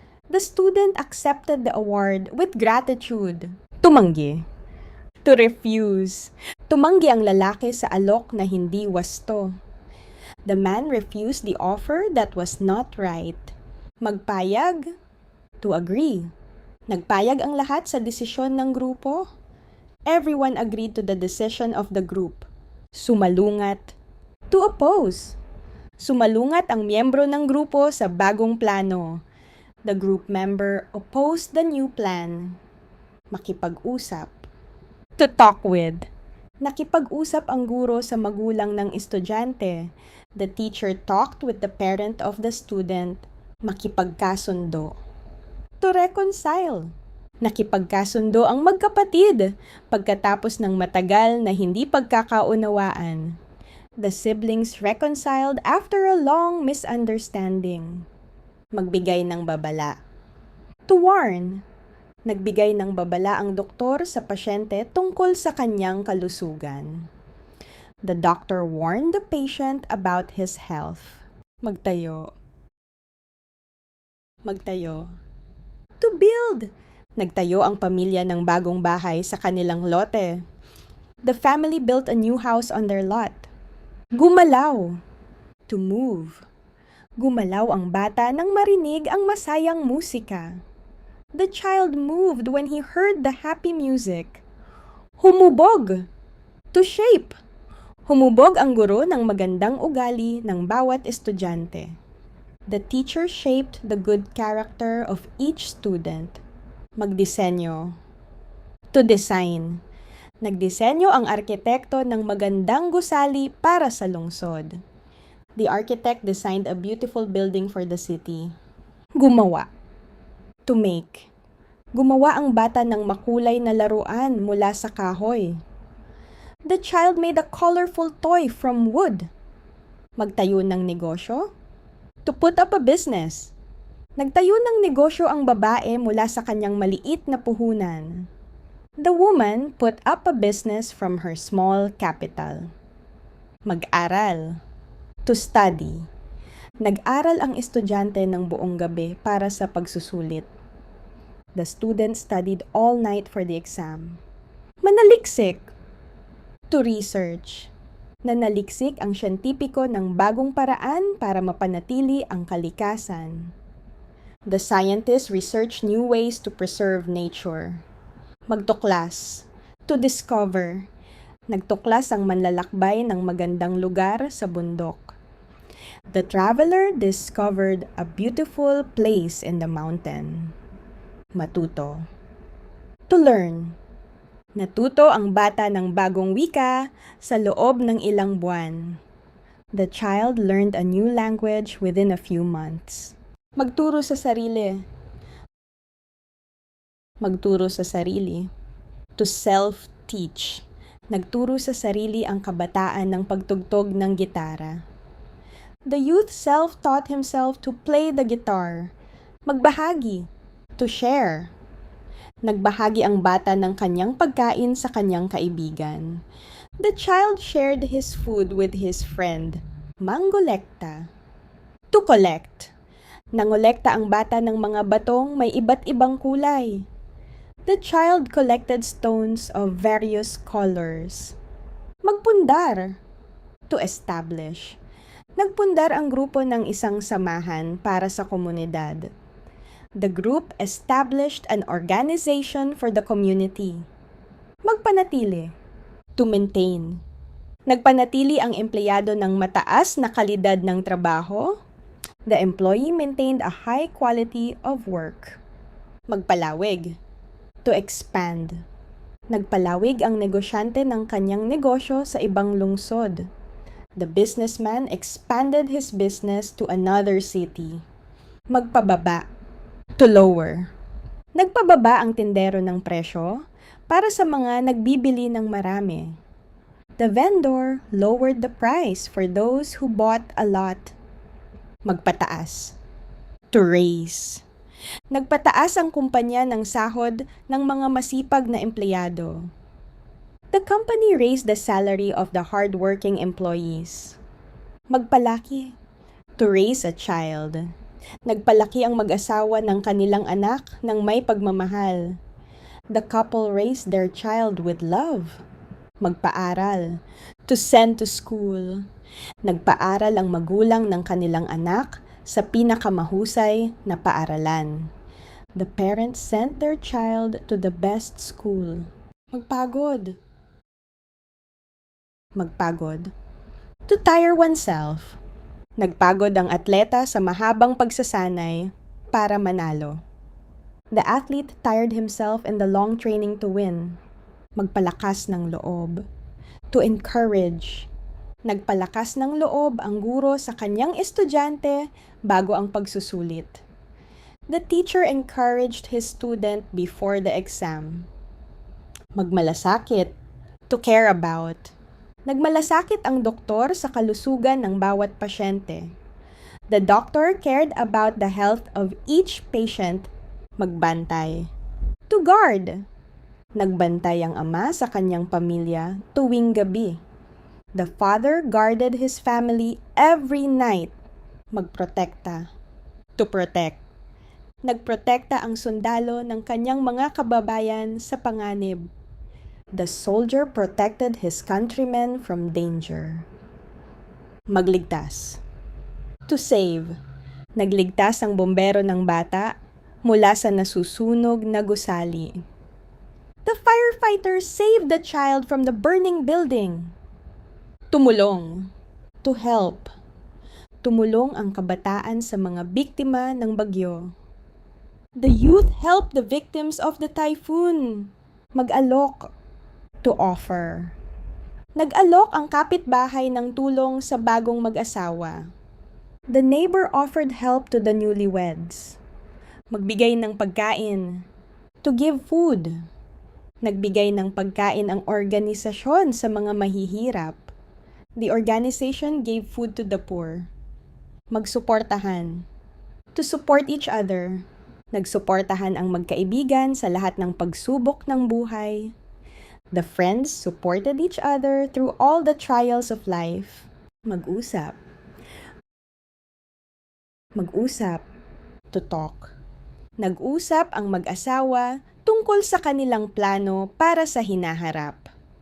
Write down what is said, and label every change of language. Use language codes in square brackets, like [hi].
[en] The student accepted the award with gratitude. [tl] Tumanggi. [en] To refuse. [tl] Tumanggi ang lalaki sa alok na hindi wasto. [en] The man refused the offer that was not right. [tl] Magpayag. [en] To agree. [tl] Nagpayag ang lahat sa desisyon ng grupo. [en] Everyone agreed to the decision of the group. [tl] Sumalungat. [en] To oppose. [tl] Sumalungat ang miyembro ng grupo sa bagong plano. [en] The group member opposed the new plan. [tl] Makipag-usap. [en] To talk with. [tl] Nakipag-usap ang guro sa magulang ng estudyante. [en] The teacher talked with the parent of the student. [tl] Makipagkasundo. [en] To reconcile. [tl] Nakipagkasundo ang magkapatid pagkatapos ng matagal na hindi pagkakaunawaan. [en] The siblings reconciled after a long misunderstanding. [tl] Magbigay ng babala. [en] To warn. [tl] Nagbigay ng babala ang doktor sa pasyente tungkol sa kanyang kalusugan. [en] The doctor warned the patient about his health. [tl] Magtayo. Magtayo. [en] To build. [tl] Nagtayo ang pamilya ng bagong bahay sa kanilang lote. [en] The family built a new house on their lot. [tl] Gumalaw. [en] To move. [tl] Gumalaw ang bata nang marinig ang masayang musika. [en] The child moved when he heard the happy music. [tl] Humubog. [en] To shape. [tl] Humubog ang guro ng magandang ugali ng bawat estudyante. [en] The teacher shaped the good character of each student. [tl] Magdisenyo. [en] To design. [tl] Nagdisenyo ang arkitekto ng magandang gusali para sa lungsod. [en] The architect designed a beautiful building for the city. [tl] Gumawa. [en] To make. [tl] Gumawa ang bata ng makulay na laruan mula sa kahoy. [en] The child made a colorful toy from wood. [tl] Magtayo ng negosyo. [en] To put up a business. [tl] Nagtayo ng negosyo ang babae mula sa kanyang maliit na puhunan. [en] The woman put up a business from her small capital. [tl] Mag-aral. [en] To study. [tl] Nag-aral ang estudyante ng buong gabi para sa pagsusulit. [en] The student studied all night for the exam. [tl] Manaliksik. [en] To research. [tl] Nanaliksik ang siyentipiko ng bagong paraan para mapanatili ang kalikasan. [en] The scientists research new ways to preserve nature. [tl] Magtuklas. [en] To discover. [tl] Nagtuklas ang manlalakbay ng magandang lugar sa bundok. [en] The traveler discovered a beautiful place in the mountain. [tl] Matuto. [en] To learn. [tl] Natuto ang bata ng bagong wika sa loob ng ilang buwan. [en] The child learned a new language within a few months. [tl] Magturo sa sarili. Magturo sa sarili. [en] To self-teach. [tl] Nagturo sa sarili ang kabataan ng pagtugtog ng gitara. [en] The youth self-taught himself to play the guitar. [tl] Magbahagi. [en] To share. [tl] Nagbahagi ang bata ng kanyang pagkain sa kanyang kaibigan. [en] The child shared his food with his friend. [tl] Mangolekta. [en] To collect. [tl] Nangolekta ang bata ng mga batong may iba't ibang kulay. [en] The child collected stones of various colors. [tl] Magpundar. [en] To establish. [tl] Nagpundar ang grupo ng isang samahan para sa komunidad. [en] The group established an organization for the community. [tl] Magpanatili. [en] To maintain. [tl] Nagpanatili ang empleyado ng mataas na kalidad ng trabaho. [en] The employee maintained a high quality of work. [tl] Magpalawig. [en] To expand. [tl] Nagpalawig ang negosyante ng kanyang negosyo sa ibang lungsod. [en] The businessman expanded his business to another city. [tl] Magpababa. [en] To lower. [tl] Nagpababa ang tindero ng presyo para sa mga nagbibili ng marami. [en] The vendor lowered the price for those who bought a lot. [tl] Magpataas. [en] To raise. [tl] Nagpataas ang kumpanya ng sahod ng mga masipag na empleyado. [en] The company raised the salary of the hard-working employees. [tl] Magpalaki. [en] To raise a child. [tl] Nagpalaki ang mag-asawa ng kanilang anak ng may pagmamahal. [en] The couple raised their child with love. [tl] Magpaaral. [en] To send to school. [tl] Nagpaaral ang magulang ng kanilang anak sa pinakamahusay na paaralan. [en] The parents sent their child to the best school. [tl] Magpagod. Magpagod. [en] To tire oneself. [tl] Nagpagod ang atleta sa mahabang pagsasanay para manalo. [en] The athlete tired himself in the long training to win. [tl] Magpalakas ng loob. [en] To encourage. [tl] Nagpalakas ng loob ang guro sa kanyang estudyante bago ang pagsusulit. [en] The teacher encouraged his student before the exam. [tl] Magmalasakit. [en] To care about. [tl] Nagmalasakit ang doktor sa kalusugan ng bawat pasyente. [en] The doctor cared about the health of each patient. [tl] Magbantay. [en] To guard. [tl] Nagbantay ang ama sa kanyang pamilya tuwing gabi. [en] The father guarded his family every night. [tl] Magprotekta. [en] To protect. [tl] Nagprotekta ang sundalo ng kanyang mga kababayan sa panganib. [en] The soldier protected his countrymen from danger. [tl] Magligtas. [en] To save. [tl] Nagligtas ang bombero ng bata mula sa nasusunog na gusali. [en] The firefighter saved the child from the burning building. [tl] Tumulong. [en] To help. [tl] Tumulong ang kabataan sa mga biktima ng bagyo. [en] The youth helped the victims of the typhoon. [tl] Mag-alok. [en] To offer. [tl] Nag-alok ang kapitbahay ng tulong sa bagong mag-asawa. [en] The neighbor offered help to the newlyweds. [tl] Magbigay ng pagkain. [en] To give food. [tl] Nagbigay ng pagkain ang organisasyon sa mga mahihirap. [en] The organization gave food to the poor. [tl] Magsuportahan. [en] To support each other. [tl] Nagsuportahan ang magkaibigan sa lahat ng pagsubok ng buhay. [en] The friends supported each other through all the trials of life. [tl] Mag-usap. Mag-usap. [en] To talk. [tl] Nag-usap ang mag-asawa tungkol sa kanilang plano para sa hinaharap.